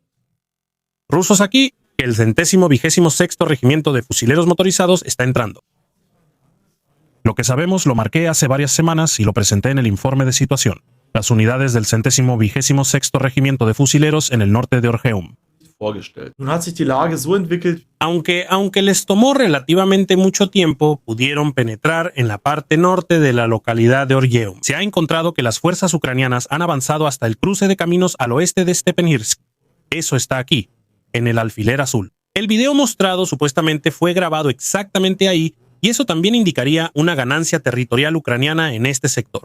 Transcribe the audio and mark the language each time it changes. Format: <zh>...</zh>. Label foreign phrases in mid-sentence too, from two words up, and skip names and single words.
<es>Rusos aquí, que el 126º Regimiento de Fusileros Motorizados está entrando. Lo que sabemos lo marqué hace varias semanas y lo presenté en el informe de situación. Las unidades del 126º Regimiento de Fusileros en el norte de Orgeum.</es> <de>Vorgestellt. Nun hat sich die Lage so entwickelt.</de> <es>Aunque les tomó relativamente mucho tiempo, pudieron penetrar en la parte norte de la localidad de Orgeum. Se ha encontrado que las fuerzas ucranianas han avanzado hasta el cruce de caminos al oeste de Stepenhirsk. Eso está aquí, en el alfiler azul. El video mostrado supuestamente fue grabado exactamente ahí, y eso también indicaría una ganancia territorial ucraniana en este sector.</es>